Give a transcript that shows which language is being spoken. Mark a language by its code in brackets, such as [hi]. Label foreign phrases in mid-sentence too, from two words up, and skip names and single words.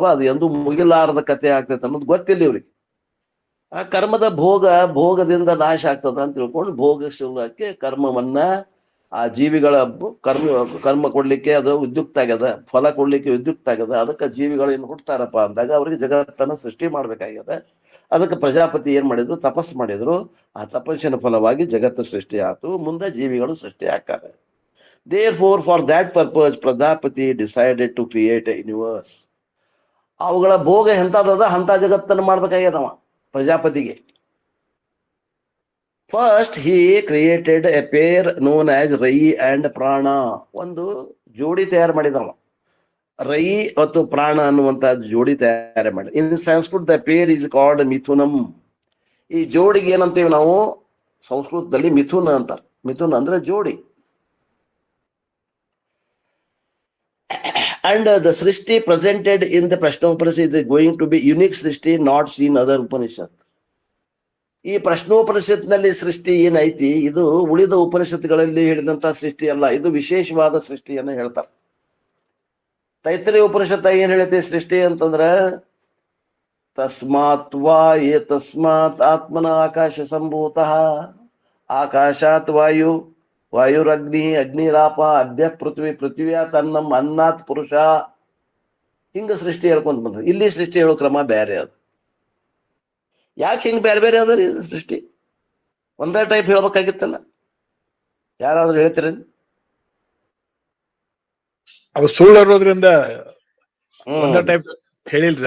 [kn] ಅದು ಎಂದೂ ಮುಗಿಲಾರದ ಕಥೆ ಆಗ್ತೈತೆ ಅನ್ನೋದು ಗೊತ್ತಿಲ್ಲ ಇವ್ರಿಗೆ. ಆ ಕರ್ಮದ ಭೋಗದಿಂದ ನಾಶ ಆಗ್ತದ ಅಂತ ತಿಳ್ಕೊಂಡು ಭೋಗಶೀಲಕ್ಕೆ ಕರ್ಮವನ್ನ ಆ ಜೀವಿಗಳ ಕರ್ಮ ಕೊಡ್ಲಿಕ್ಕೆ ಅದು ಉದ್ಯುಕ್ತ ಆಗ್ಯದ, ಫಲ ಕೊಡ್ಲಿಕ್ಕೆ ಉದ್ಯುಕ್ತ ಆಗ್ಯದ. ಅದಕ್ಕೆ ಜೀವಿಗಳು ಏನು ಹುಡ್ತಾರಪ್ಪ ಅಂದಾಗ ಅವ್ರಿಗೆ ಜಗತ್ತನ್ನ ಸೃಷ್ಟಿ ಮಾಡ್ಬೇಕಾಗ್ಯದ. ಅದಕ್ಕೆ ಪ್ರಜಾಪತಿ ಏನ್ ಮಾಡಿದ್ರು? ತಪಸ್ಸು ಮಾಡಿದ್ರು. ಆ ತಪಸ್ಸಿನ ಫಲವಾಗಿ ಜಗತ್ತು ಸೃಷ್ಟಿ ಆಯ್ತು. ಮುಂದೆ ಜೀವಿಗಳು ಸೃಷ್ಟಿ ಆಗ್ತಾರೆ. [en] Therefore, for that purpose, Prajapati decided to create a universe. [kn] ಅವುಗಳ ಭೋಗ ಎಂಥದದ ಅಂತ ಜಗತ್ತನ್ನು ಮಾಡ್ಬೇಕಾಗ್ಯದವ ಪ್ರಜಾಪತಿಗೆ. [en] ಫಸ್ಟ್ he created a pair known as ರೈ and ಪ್ರಾಣ. [kn] ಒಂದು ಜೋಡಿ ತಯಾರು ಮಾಡಿದವ. ರೈ ಮತ್ತು ಪ್ರಾಣ ಅನ್ನುವಂತ ಜೋಡಿ ತಯಾರು ಮಾಡಿ. [en] in Sanskrit the pair is called ಮಿಥುನಂ. [kn] ಈ ಜೋಡಿಗೆ ಏನಂತೀವಿ ನಾವು ಸಂಸ್ಕೃತದಲ್ಲಿ ಮಿಥುನ ಅಂತಾರೆ. ಮಿಥುನ ಅಂದ್ರೆ ಜೋಡಿ. [en] and the ಸೃಷ್ಟಿ presented in the ಪ್ರಶ್ನೋಪನಿಷತ್ is going to be unique ಸೃಷ್ಟಿ not seen other ಉಪನಿಷತ್. [kn] ಈ ಪ್ರಶ್ನೋಪನಿಷತ್ನಲ್ಲಿ ಸೃಷ್ಟಿ ಏನೈತಿ ಇದು ಉಳಿದ ಉಪನಿಷತ್ಗಳಲ್ಲಿ ಹೇಳಿದಂತ ಸೃಷ್ಟಿ ಅಲ್ಲ, ಇದು ವಿಶೇಷವಾದ ಸೃಷ್ಟಿಯನ್ನು ಹೇಳ್ತಾರೆ. ತೈತ್ರಿಯ ಉಪನಿಷತ್ತ ಏನ್ ಹೇಳುತ್ತೆ ಸೃಷ್ಟಿ ಅಂತಂದ್ರ [sa] ತಸ್ಮಾತ್ ವಾ ತಸ್ಮಾತ್ ಆತ್ಮನ ಆಕಾಶ ಸಂಭೂತಃ ಆಕಾಶಾತ್ ವಾಯು ವಾಯುರಗ್ನಿ ಅಗ್ನಿರಾಪ ಅದ್ಯ ಪೃಥ್ವಿ ಪೃಥ್ವಿಯ ತನ್ನಂ ಅನ್ನಾತ್ ಪುರುಷ. [kn] ಹಿಂಗ ಸೃಷ್ಟಿ ಹೇಳ್ಕೊಂತ ಬಂದ. ಇಲ್ಲಿ ಸೃಷ್ಟಿ ಹೇಳೋ ಕ್ರಮ ಬೇರೆ ಅದು. ಯಾಕೆ ಹಿಂಗೆ ಬೇರೆ ಬೇರೆ ಅದ ರೀ ಸೃಷ್ಟಿ? ಒಂದೇ ಟೈಪ್ ಹೇಳ್ಬೇಕಾಗಿತ್ತಲ್ಲ. ಯಾರಾದ್ರೂ ಹೇಳ್ತೀರ? ಅದು ಸುಳ್ಳು ಇರೋದ್ರಿಂದ ಒಂದೇ ಟೈಪ್ ಹೇಳಿಲ್ರಿ.